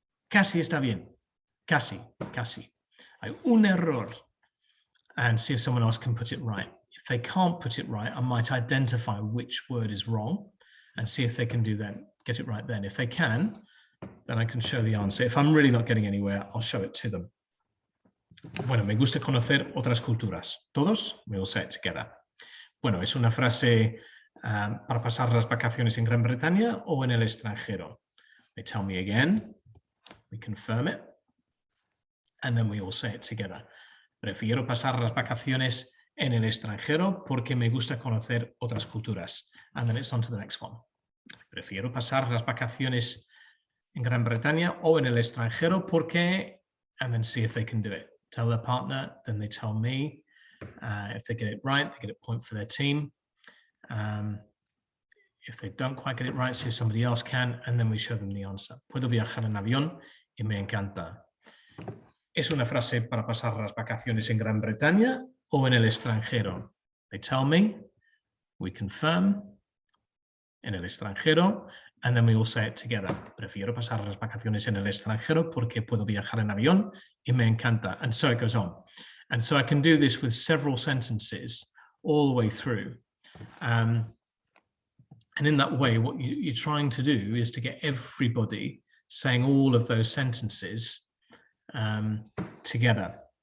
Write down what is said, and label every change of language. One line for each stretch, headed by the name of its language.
Spanish: Casi está bien, casi. Hay un error,
English: and see if someone else can put it right. If they can't put it right, I might identify which word is wrong and see if they can get it right then. If they can, then I can show the answer. If I'm really not getting anywhere, I'll show it to them.
Spanish: Bueno, me gusta conocer otras culturas. Todos,
English: we will say it together.
Spanish: Bueno, es una frase para pasar las vacaciones en Gran Bretaña o en el extranjero.
English: They tell me again, we confirm it, and then we all say it together.
Spanish: Prefiero pasar las vacaciones en el extranjero porque me gusta conocer otras culturas.
English: And then it's on to the next one.
Spanish: Prefiero pasar las vacaciones en Gran Bretaña o en el extranjero porque,
English: and then see if they can do it. Tell their partner, then they tell me. If they get it right, they get a point for their team. If they don't quite get it right, see if somebody else can, and then we show them the answer.
Spanish: Puedo viajar en avión y me encanta. ¿Es una frase para pasar las vacaciones en Gran Bretaña o en el extranjero?
English: They tell me, we confirm,
Spanish: en el extranjero,
English: and then we all say it together.
Spanish: Prefiero pasar las vacaciones en el extranjero porque puedo viajar en avión y me encanta.
English: And so it goes on. And so I can do this with several sentences all the way through. And in that way, what you're trying to do is to get everybody saying all of those sentences together.